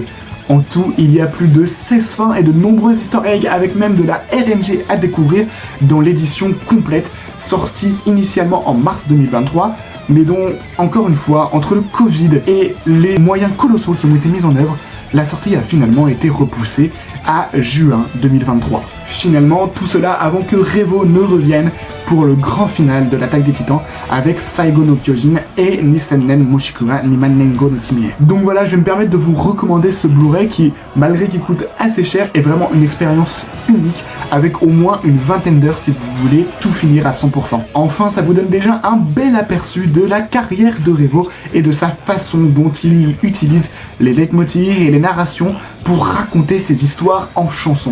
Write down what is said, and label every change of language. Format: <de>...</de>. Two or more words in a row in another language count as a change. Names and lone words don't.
<fr>En tout, il y a plus de 16 fins et de nombreux</fr> <en>easter eggs</en> <fr>avec même de la RNG à découvrir dans l'édition complète sortie initialement en mars 2023, mais dont, encore une fois, entre le Covid et les moyens colossaux qui ont été mis en œuvre, la sortie a finalement été repoussée à juin 2023. Finalement, tout cela avant que Revo ne revienne pour le grand final de l'attaque des titans avec Saigo no Kyojin et Nisennen Moshikuga Nimannengo no Kimie. Donc voilà, je vais me permettre de vous recommander ce Blu-ray qui, malgré qu'il coûte assez cher, est vraiment une expérience unique avec au moins une vingtaine d'heures si vous voulez tout finir à 100%. Enfin, ça vous donne déjà un bel aperçu de la carrière de Revo et de sa façon dont il utilise les leitmotivs et les narrations pour raconter ses histoires en chansons.</fr>